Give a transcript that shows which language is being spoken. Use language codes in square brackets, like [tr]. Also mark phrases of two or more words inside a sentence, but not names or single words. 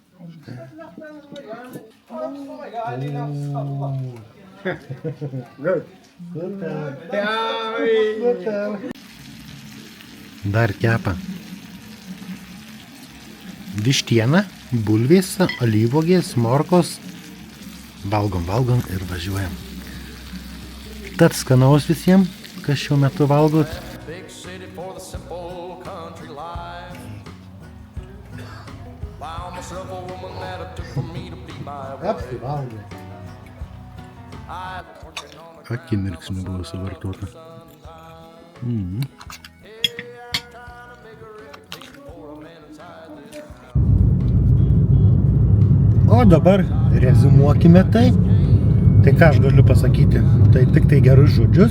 [lt] Dar kepa. Vištiena, bulvės, alyvuogės, morkos. Valgom ir važiuojam. Tad skanaus visiems, kas šiuo metu valgot. [en] Big city for the simple country life. Found myself a woman that it took for me to be my wife. [lt] Apsivalgė. [en] I was working on a [lt] Akimirksniu buvo suvartota. O dabar reziumuokime tai. Tai ką aš galiu pasakyti? Tai tik tai gerus žodžius.